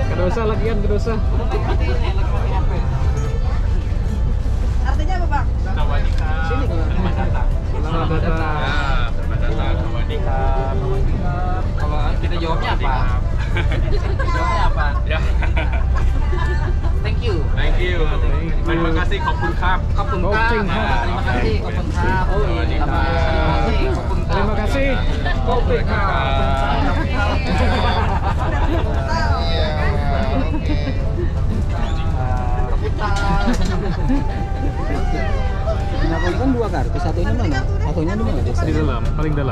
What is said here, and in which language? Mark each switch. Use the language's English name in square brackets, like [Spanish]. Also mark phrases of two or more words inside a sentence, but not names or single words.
[Indonesian] dosa lagian ke dosa. Artinya apa, Bang? Sini. Selamat datang. Selamat datang. Kalau kita jawabnya apa? Jawabnya apa? Ya. [English] Thank you. Thank you. [Indonesian] Terima kasih, [Thai] ขอบคุณครับ ขอบคุณครับ [Indonesian] Terima kasih. [Thai] ขอบคุณครับ สวัสดีครับ ขอบคุณครับ [Indonesian] Terima kasih. Kopi Kan 2 kartu, satunya mana? Satunya di mana? di dalam, paling dalam.